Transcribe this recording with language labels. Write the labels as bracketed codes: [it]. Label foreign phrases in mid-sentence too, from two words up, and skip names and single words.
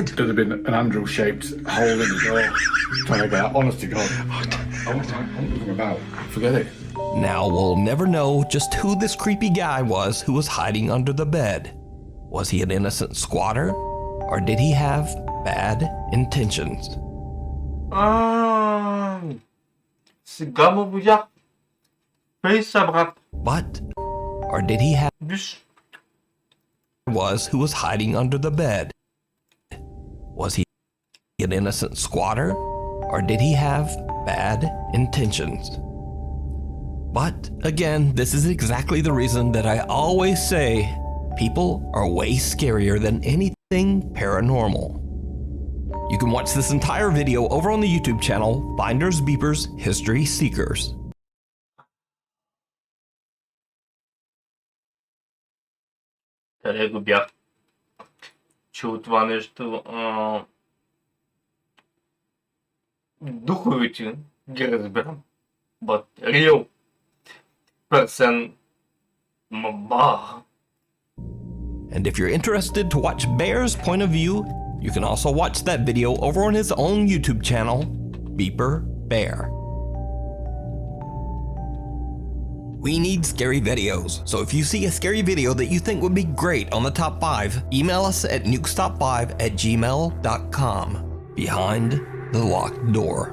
[en] There'd have been an Andrew-shaped hole in the door. Trying to get out. Honest to God. I wouldn't have come about. Forget it. Now we'll never know just who this creepy guy was who was hiding under the bed. Was he an innocent squatter, or did he have bad intentions? [bg] Сега му видях. Фейса, брат. [en] But, or did he have [bg] Виж. [en] was who was hiding under the bed? Was he an innocent squatter, or did he have bad intentions? But again, this is exactly the reason that I always say people are way scarier than anything paranormal. You can watch this entire video over on the YouTube channel Finders Beepers History Seekers. [bg] Къде го бях чул това нещо? Духовите ги разбирам. [en] But real person, mama. And if you're interested to watch Bear's point of view, you can also watch that video over on his own YouTube channel, Beeper Bear. We need scary videos, so if you see a scary video that you think would be great on the top 5, email us at nukestop5@gmail.com, behind the locked door.